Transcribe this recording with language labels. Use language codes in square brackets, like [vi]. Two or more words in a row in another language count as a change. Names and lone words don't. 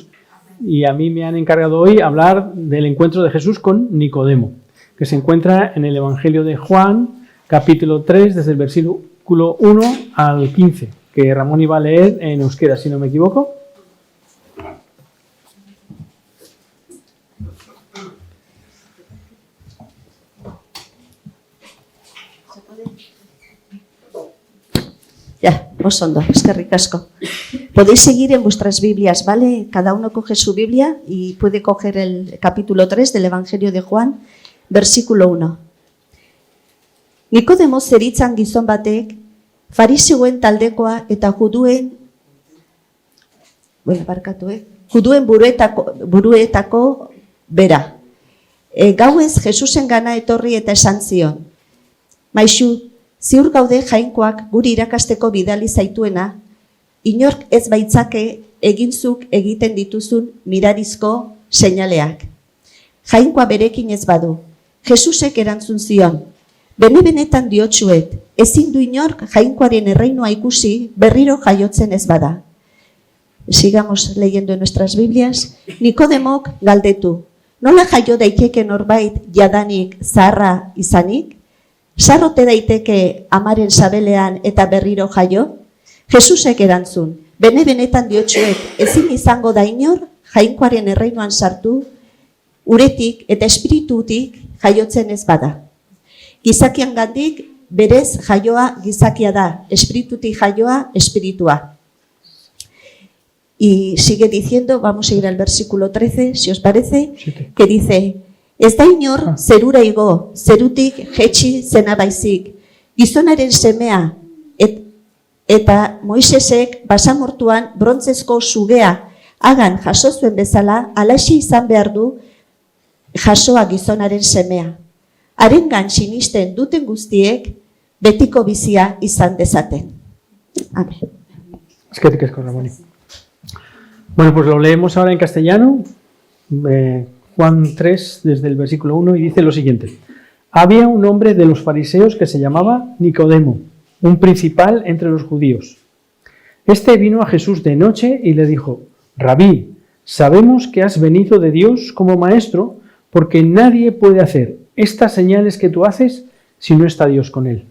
[es] Y a mí me han encargado hoy hablar del encuentro de Jesús con Nicodemo, que se encuentra en el Evangelio de Juan, capítulo 3, desde el versículo 1 al 15, que Ramón iba a leer en euskera, si no me equivoco. Ya, [eu] oso ondo, eskerrik asko. [es] Podéis seguir en vuestras Biblias, ¿vale? Cada uno coge su Biblia y puede coger el capítulo 3 del Evangelio de Juan, versículo 1. [eu] Nikodemo zeritzan gizon batek, fariseuen taldekoa eta juduen buruetako bera. Gauez Jesusen gana etorri eta esan zion. Maixu, ziur gaude jainkoak guri irakasteko bidali zaituena, inork ez baitzake eginzuk egiten dituzun mirarizko seinaleak. Jainkoa berekin ez badu. Jesusek erantzun zion, bene-benetan diotsuet, ezin du inork jainkoaren erreinua ikusi berriro jaiotzen ez bada. [es] Sigamos leyendo en nuestras Biblias. [eu] Nikodemok galdetu, nola jaio daiteke norbait jadanik zaharra izanik? Sarrote daiteke amaren sabelean eta berriro jaio? Jesusek erantzun, bene-benetan diotsuet, ezin izango da inor jainkoaren erreinuan sartu, uretik eta espiritutik jaiotzen ez bada. Gizakian gandik, berez jaioa gizakia da, espiritutik jaioa espiritua. [es] Y sigue diciendo, vamos a ir al versículo 13, si os parece, que dice, [eu] ez da inor zerura igo, zerutik jetxi zena baizik, gizonaren semea, eta Moisesek basamortuan brontzezko sugea hagan jaso zuen bezala, alaxe izan behar du jasoa gizonaren semea. Harengan sinisten duten guztiek betiko bizia izan dezaten. Amén. Eskerrik asko, Ramón. [es] Bueno, pues lo leemos ahora en castellano, Juan 3, desde el versículo 1, y dice lo siguiente. Había un hombre de los fariseos que se llamaba Nicodemo, un principal entre los judíos. Este vino a Jesús de noche y le dijo, Rabí, sabemos que has venido de Dios como maestro, porque nadie puede hacer estas señales que tú haces si no está Dios con él.